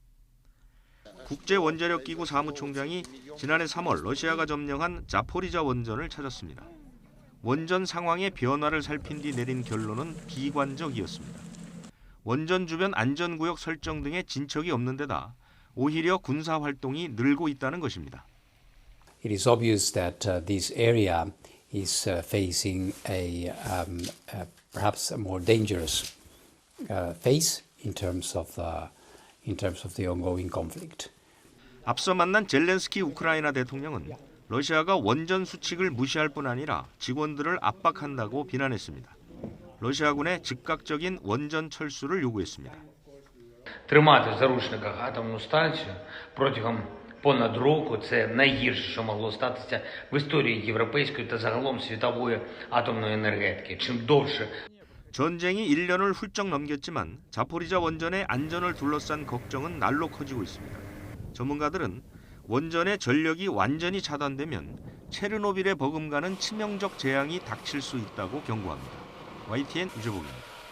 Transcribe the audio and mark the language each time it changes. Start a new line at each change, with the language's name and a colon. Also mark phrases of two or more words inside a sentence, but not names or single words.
Korean: 국제원자력기구 사무총장이 지난해 3월 러시아가 점령한 자포리자 원전을 찾았습니다. 원전 상황의 변화를 살핀 뒤 내린 결론은 비관적이었습니다. 원전 주변 안전구역 설정 등의 진척이 없는 데다 오히려 군사 활동이 늘고 있다는 것입니다.
English: It is obvious that this area is facing perhaps a more dangerous phase in terms of the ongoing conflict.
Korean: 앞서 만난 젤렌스키 우크라이나 대통령은 러시아가 원전 수칙을 무시할 뿐 아니라 직원들을 압박한다고 비난했습니다. 러시아군의 즉각적인 원전 철수를 요구했습니다.
Ukrainian: Тримати в заручниках атомну станцію протягом понад року – це найгірше, що могло статися в історії європейської та загалом світової атомної енергетики. Чим довше
Korean: 전쟁이 1년을 훌쩍 넘겼지만 자포리자 원전의 안전을 둘러싼 걱정은 날로 커지고 있습니다. 전문가들은 원전의 전력이 완전히 차단되면 체르노빌에 버금가는 치명적 재앙이 닥칠 수 있다고 경고합니다. YTN 유재복입니다.